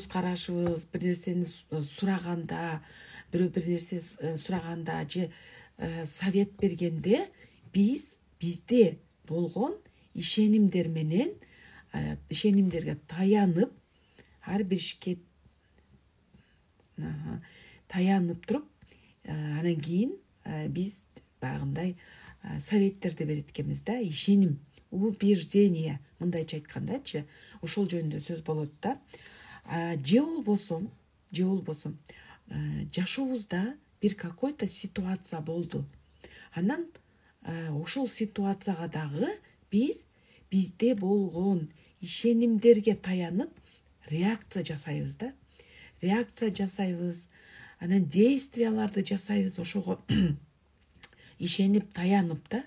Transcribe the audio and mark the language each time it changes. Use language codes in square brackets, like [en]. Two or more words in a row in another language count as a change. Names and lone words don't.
[ky] карашыбыз, бир нерсени сураганда, бирөө бир нерсе сураганда же совет бергенде бизде болгон ишенимдер менен ишенимдерге таянып, ар бир ишке таянып туруп, анан кийин биз багындай советтерди берет экенбиз да. Ишеним, убеждение, мындайча айткандачы, ошол жөнүндө сөз болот да. Же болбосо жашообузда бир [ru] какой-то ситуация [ky] болду. Анан ошол ситуацияга дагы бизде болгон ишенимдерге таянып реакция жасайбыз да. Реакция жасайбыз, анан действияларды жасайбыз ошого ишенип, таянып да.